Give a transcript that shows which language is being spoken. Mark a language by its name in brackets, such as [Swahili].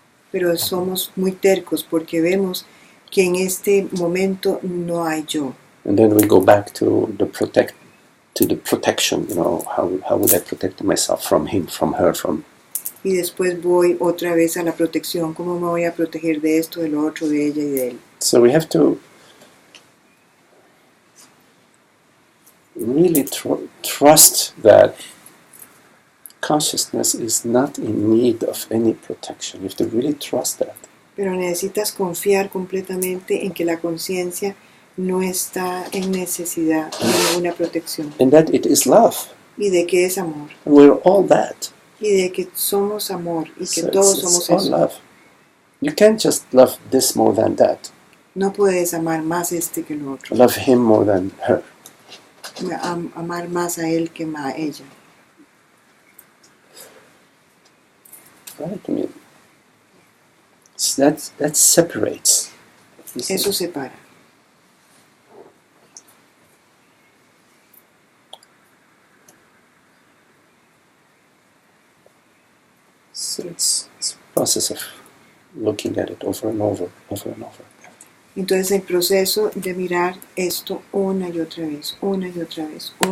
[Spanish] Pero somos muy tercos porque vemos que en este momento no hay yo. [English] And then we go back to the protection, how would I protect myself from him, from her, from... [Spanish] Y después voy otra vez a la protección. ¿Cómo me voy a proteger de esto, de lo otro, de ella y de él? [English] So we have to really trust that consciousness is not in need of any protection. You have to really trust that. [Spanish] Pero necesitas confiar completamente en que la conciencia no está en necesidad de ninguna protección. [English] And that it is love. [Spanish] Y de que es amor. [English] And we're all that. [Spanish] Y de que somos amor. Y que [English] So [Spanish] todos [English] it's [Spanish] somos [English] all [Spanish] eso. [English] love. You can't just love this more than that. [Spanish] No puedes amar más este que el otro. [English] Love him more than her. [Spanish] Amar más a él que a ella. [English] Right? I mean, so that separates. You see? [Spanish] Eso separa. [English] So it's a process of looking at it over and over and over. [Spanish] Entonces el proceso de mirar esto una y otra vez, una y otra vez, una